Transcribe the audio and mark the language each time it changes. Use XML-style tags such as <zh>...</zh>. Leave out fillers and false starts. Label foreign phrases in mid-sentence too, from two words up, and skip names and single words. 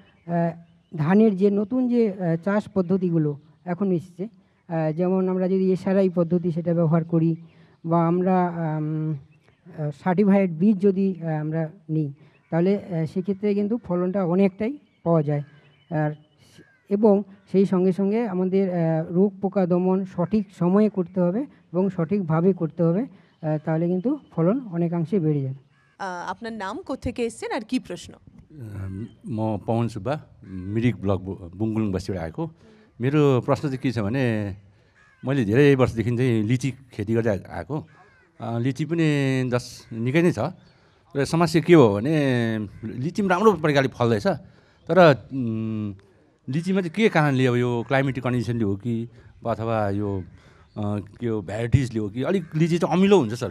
<bn>ধানের যে নতুন যে চাষ পদ্ধতিগুলো এখন এসেছে যেমন আমরা যদি এসআরআই পদ্ধতি সেটা ব্যবহার করি বা আমরা সার্টিফাইড বীজ যদি আমরা নিই তাহলে সেক্ষেত্রে কিন্তু ফলনটা অনেকটাই পাওয়া যায় আর এবং সেই সঙ্গে সঙ্গে আমাদের রোগ পোকা দমন সঠিক সময়ে করতে হবে এবং সঠিকভাবে করতে হবে তাহলে কিন্তু ফলন অনেকাংশে বেড়ে যাবে আপনার নাম কোথা থেকে এসেছেন আর কি প্রশ্ন</bn> <ne>म पवन सुब्बा मिरिक ब्लक बुङकुलुङ बस्तीबाट आएको। मेरो प्रश्न चाहिँ के छ भने मैले धेरै वर्षदेखि चाहिँ लिची खेती गर्दै आएको। लिची पनि निकै नै छ। र समस्या के हो भने लिची पनि राम्रो प्रकारले फल्दैछ, तर लिचीमा चाहिँ के कारणले अब यो</ne> <en>climatic conditionले</en> <ne>हो कि अथवा यो के हो भेराइटिजले हो कि अलिक लिची चाहिँ अमिलो हुन्छ सर।</ne>